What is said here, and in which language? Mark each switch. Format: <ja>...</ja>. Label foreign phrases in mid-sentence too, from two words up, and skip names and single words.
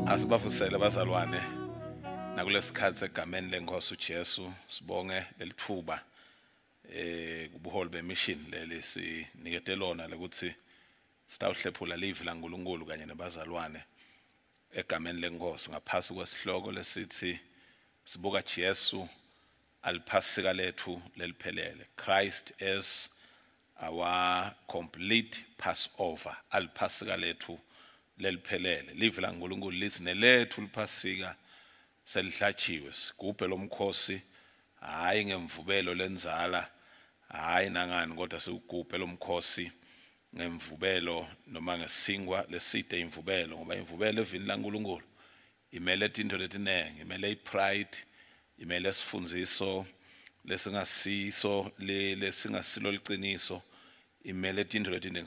<ss>Sibavusele bazalwane nakulesikhathi segameni lenkosi uJesu sibonge lelithuba kubuholi bemission leli sinikete lona lekuthi sitawuhlephula livi laNkulunkulu kanye nebazalwane egameni lenkosi ngaphasi kwesihloko lesithi sibuka Jesu aliphasika lethu leliphelele.</ss> <en>Christ is our complete Passover.</en> <ss>Aliphasika lethu leliphelele. Livi laNkulunkulu lithi nelethu liphasika selihlatshiwe. Sigubhe lomkhosi hayi ngemvubelo lenzala hayi nangani kodwa sigubhe lomkhosi ngemvubelo noma ngesingwa leside imvubelo ngoba imvubelo evini laNkulunkulu imele into letinenge, imele ipride, imele isifunziso lesingasiso lesingasilo liqiniso, imele into letinenge.</ss>